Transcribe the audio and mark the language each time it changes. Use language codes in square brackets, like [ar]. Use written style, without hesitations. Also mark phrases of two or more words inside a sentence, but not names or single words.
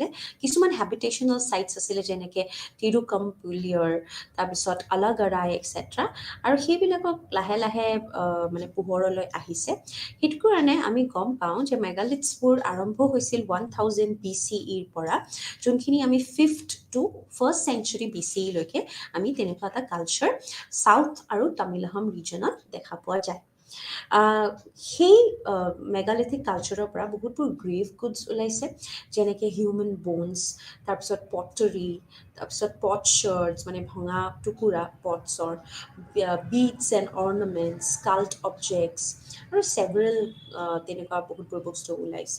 [as] কিছুমান [en] habitational sites [as] আছিলে, যেনেকৈ তিৰুকম্পুলিয়ৰ, তাৰপিছত আলাগাৰাই এক্সেট্ৰা, আৰু সেইবিলাকক লাহে লাহে মানে পোহৰলৈ আহিছে। সেইটো কাৰণে আমি গম পাওঁ যে মেগালিথছবোৰ আৰম্ভ হৈছিল 1000 BCEৰ পৰা, যোনখিনি আমি [en] 5th to 1st century BCE- [as] লৈকে আমি তেনেকুৱা এটা [en] culture south [as] আৰু তামিলনাডু ৰিজনত দেখা পোৱা যায়। সেই [en] megalithic culture's [as] পৰা বহুতবোৰ [en] grave goods [as] ওলাইছে, যেনেকৈ [en] human bones, [as] তাৰপিছত পটৰী, তাৰপিছত পটছাৰ্ডছ মানে ভঙা টুকুৰা পটছৰ, [en] beads and ornaments, cult objects, [as] আৰু ছেভাৰেল তেনেকুৱা বহুতবোৰ বস্তু ওলাইছে।